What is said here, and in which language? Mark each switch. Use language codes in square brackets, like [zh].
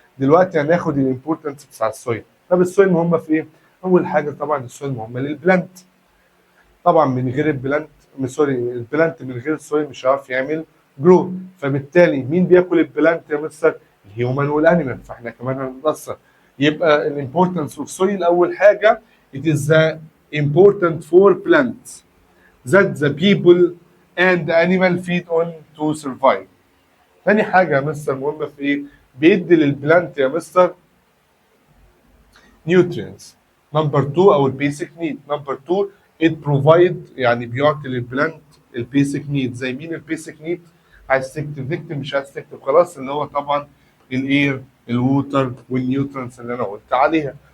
[ar] دلوقتي هناخد الامبورتنس بتاع السويل. طب السويل مهمه في ايه؟ اول حاجه طبعا السويل مهمه للبلانت. طبعا من غير البلانت، البلانت من غير السويل مش هيعرف يعمل جرو. فبالتالي مين بياكل البلانت يا مستر؟ الهيومن والانيمال، فاحنا كمان هنتاثر. يبقى [en] الامبورتنس of soil [ar] اول حاجه [en] it is important for plants that the people and the animal feed on to survive. [ar] تاني حاجه يا مستر مهمه في ايه؟ بيدي للبلانت يا مستر nutrients. نمبر 2 او البيسك نيد. نمبر 2 [en] it provide، [ar] يعني بيعطي للبلانت البيسك نيد. زي مين البيسك نيد؟ عايز تكتب تكتب، مش عايز تكتب خلاص، اللي هو طبعا الاير، الووتر، والنيوترنس اللي انا قلت عليها.